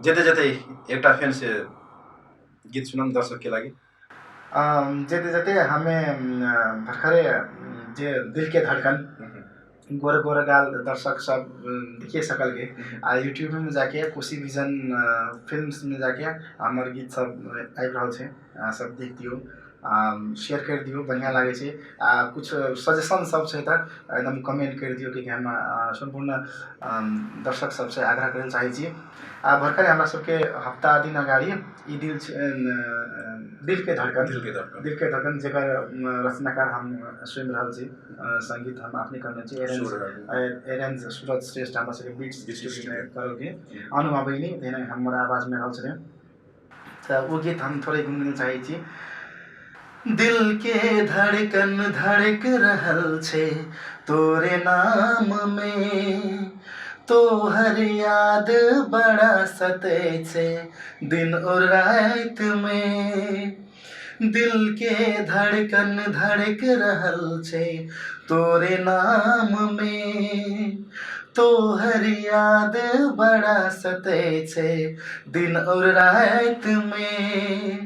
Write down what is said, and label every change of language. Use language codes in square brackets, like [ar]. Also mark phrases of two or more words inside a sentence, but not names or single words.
[mai] जेते एकटा फेन से गीत सुनम दर्शक के लागि। जेते हमें भर्खरे जे दिल के धड़कन गोर गाल दर्शक सब देखिए सकल के यूट्यूब में जाके कोशी विजन फिल्म्स में जाके हमार गीत सब आबि रहल छै, सब देख दियो, शेयर कर दियो, बढ़िया लागे छै। कुछ सजेशन सब छै त एकदम कमेंट कर दियो कि हम संपूर्ण दर्शक सब से आग्रह करे चाहै छी। भर्खर हमरा सबके हफ्ता दिन अगाडि ई दिल के धड़कन जेकर रचनाकार हम स्वयं रहल छी, संगीत हम अपने करने छी, एरेंज सूरज श्रेष्ठ हमरा सबके बीट्स डिस्ट्रीब्यूट करल के अनुमा बहिनी तेना हमर आवाज में रहल छले, त वो गीत हम थोड़े गुनगुनाउन चाहै छी। दिल के धड़कन धड़क रहल छे तोरे नाम में, तोहर याद बड़ा सतै छे दिन और रात में। दिल के धड़कन धड़क रहल छे तोरे नाम में, तोहर याद बड़ा सतै छे दिन और रात में।